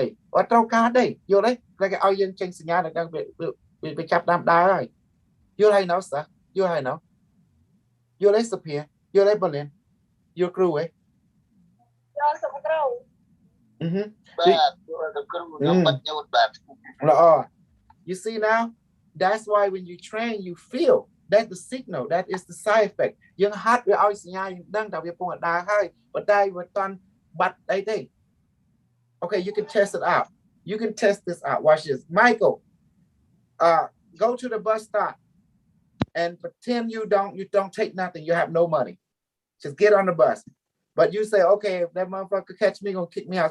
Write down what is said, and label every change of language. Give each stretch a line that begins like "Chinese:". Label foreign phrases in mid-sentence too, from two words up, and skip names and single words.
Khmer: អត់ត្រូវការទេយល់ទេតែគេឲ្យយើងចេញសញ្ញាដល់វាចាប់ដើមដើរហើយយល់ហើយណោះសោះ យល់ហើយណោះយល់ទេសុភាយល់ទេបលិនយល់គ្រូហ៎យល់សុភគ្រូបាទយល់ទៅគ្រូខ្ញុំបាត់យល់បាទល្អ
English: You see now that's why when you train you feel that's the signal that is the side effect
Khmer: យើងហាត់វាឲ្យសញ្ញាយើងដឹងថាវាពងដើរហើយប៉ុន្តែវាអត់បាត់អីទេ
English: Okay, you can test it out. You can test this out. Watch this. Michael, go to the bus stop and pretend you don't take nothing. You have no money. Just get on the bus. But you say, okay, if that motherfucker catch me, gonna kick me out.